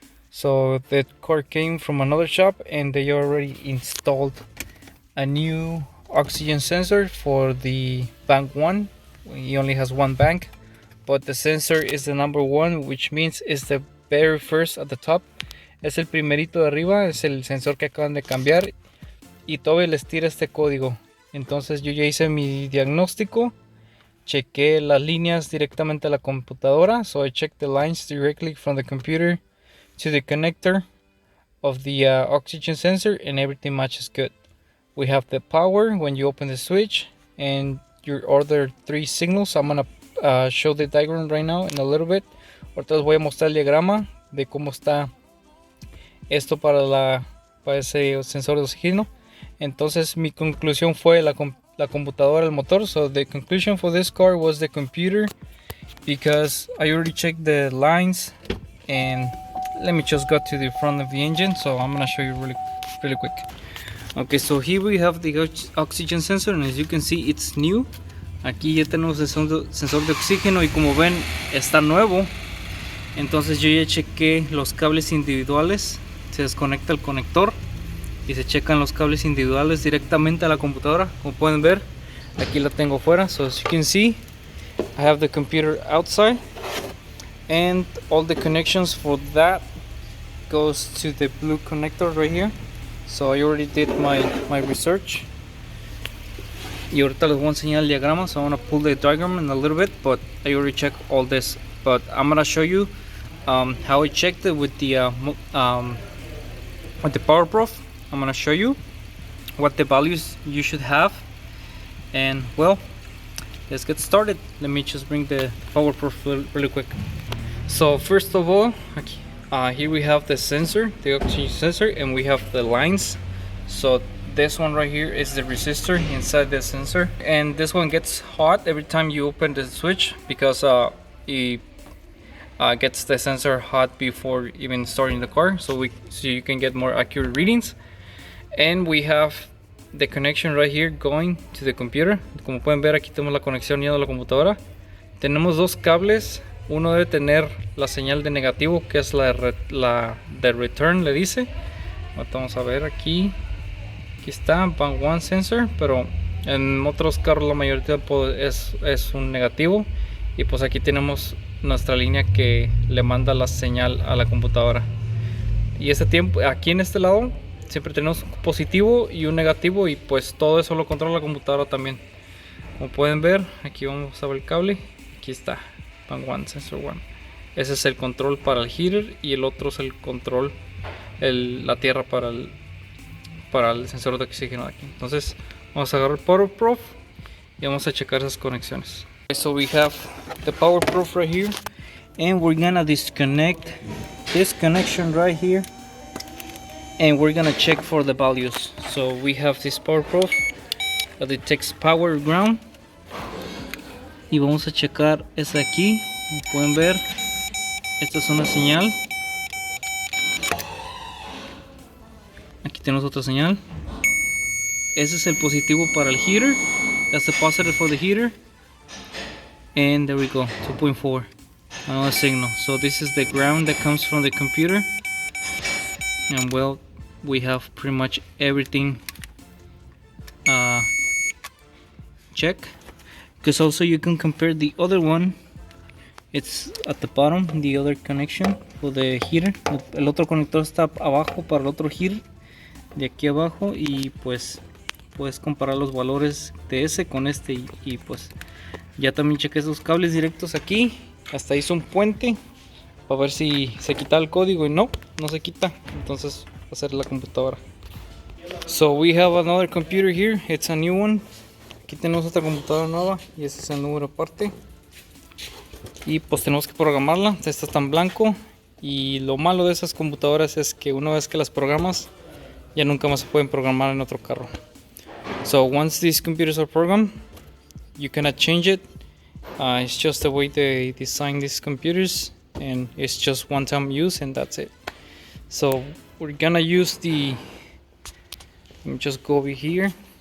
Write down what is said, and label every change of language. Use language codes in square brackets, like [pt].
[en] So the car came from another shop and they already installed a new oxygen sensor for the bank 1. He only has one bank, but the sensor is the number 1, which means it's the very first at the top. [es] Es el primerito de arriba, es el sensor que acaban de cambiar y todavía les tira este código. Entonces yo ya hice mi diagnóstico, chequé las líneas directamente a la computadora. [en] So I checked the lines directly from the computer to the connector of the oxygen sensor, and everything matches good. We have the power when you open the switch and your other 3 signals. I'm gonna show the diagram right now in a little bit. [es] Ahorita les voy a mostrar el diagrama de cómo está esto para ese sensor de oxígeno. Entonces mi conclusión fue la computadora, el motor. [en] So the conclusion for this car was the computer, because I already checked the lines. And let me just go to the front of the engine, so I'm gonna show you really quick. Okay, so here we have the oxygen sensor, and as you can see, it's new. [es] Aquí ya tenemos el sensor de oxígeno y como ven está nuevo. Entonces yo ya chequé los cables individuales. Se desconecta el conector y se checan los cables individuales directamente a la computadora. Como pueden ver, aquí la tengo fuera. [en] So as you can see, I have the computer outside, and all the connections for that goes to the blue connector right here. So I already did my research. [es] Y ahorita les voy a enseñar el diagrama. [en] So I'm gonna pull the diagram in a little bit, but I already checked all this. But I'm gonna show you how I checked it with the PowerProof. I'm gonna show you what the values you should have, and well, let's get started. Let me just bring the PowerProof really quick. So first of all, here we have the sensor, the oxygen sensor, and we have the lines. So this one right here is the resistor inside the sensor, and this one gets hot every time you open the switch, because it gets the sensor hot before even starting the car, so you can get more accurate readings. And we have the connection right here going to the computer. [es] Como pueden ver, aquí tenemos la conexión yendo a la computadora. Tenemos dos cables. Uno debe tener la señal de negativo, que es la de return, le dice. Vamos a ver aquí. Aquí está, bank 1 sensor, pero en otros carros la mayoría es un negativo. Y pues aquí tenemos nuestra línea que le manda la señal a la computadora. Y aquí en este lado siempre tenemos un positivo y un negativo, y pues todo eso lo controla la computadora también. Como pueden ver, aquí vamos a ver el cable. Aquí está, bank 1 sensor 1. Ese es el control para el heater, y el otro es el control, la tierra para el sensor de oxígeno de aquí. Entonces vamos a agarrar el PowerProof y vamos a checar esas conexiones. [en] So we have the PowerProof right here, and we're gonna disconnect this connection right here, and we're gonna check for the values. So we have this PowerProof that detects power ground, [es] y vamos a checar esa aquí. Como pueden ver, esta es una señal. Aquí tenemos otra señal. Ese es el positivo para el heater. [en] That's the positive for the heater. And there we go, 2.4. Another signal. So this is the ground that comes from the computer. And well, we have pretty much everything check. Because also you can compare the other one. It's at the bottom, the other connection for the heater. [es] El otro conector está abajo para el otro heater, de aquí abajo, y pues puedes comparar los valores de ese con este, y pues ya también chequé esos cables directos aquí. Hasta hice un puente para ver si se quita el código, y no se quita. Entonces va a ser la computadora. [en] So we have another computer here. It's a new one. [es] Aquí tenemos otra computadora nueva, y ese es el número aparte. Y pues tenemos que programarla. Esta está en blanco Y lo malo de esas computadoras es que una vez que las programas, ya nunca más se pueden programar en otro carro. [en] So once these computers are programmed, you cannot change it. It's just the way they design these computers, and it's just one-time use, and that's it. So we're gonna use let me just go over here.